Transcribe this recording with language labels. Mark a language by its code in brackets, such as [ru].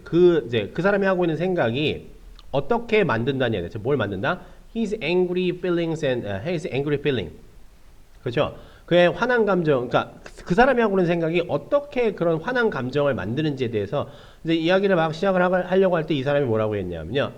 [ko] 그 사람이 하고 있는 생각이 어떻게 만든다는 얘기죠. 뭘 만든다? [en] His angry feelings and his angry feeling. [ko] 그렇죠? 그의 화난 감정, 그러니까 그 사람이 하고 있는 생각이 어떻게 그런 화난 감정을 만드는지에 대해서 이제 이야기를 막 시작을 하려고 할 때 이 사람이 뭐라고 했냐면요.